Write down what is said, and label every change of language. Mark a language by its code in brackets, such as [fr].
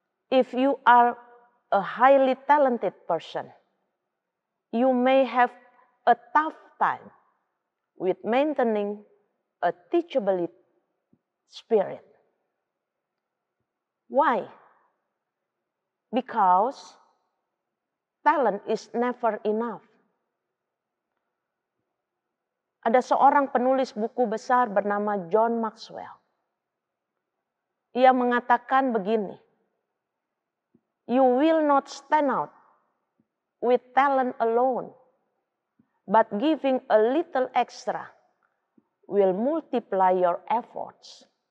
[en] If you are a highly talented person, you may have a tough time with maintaining a teachability spirit. Why? Because talent is never enough. [id] Ada seorang penulis buku besar bernama John Maxwell. Ia mengatakan begini, [en] you will not stand out with talent alone, but giving a little extra will multiply your efforts.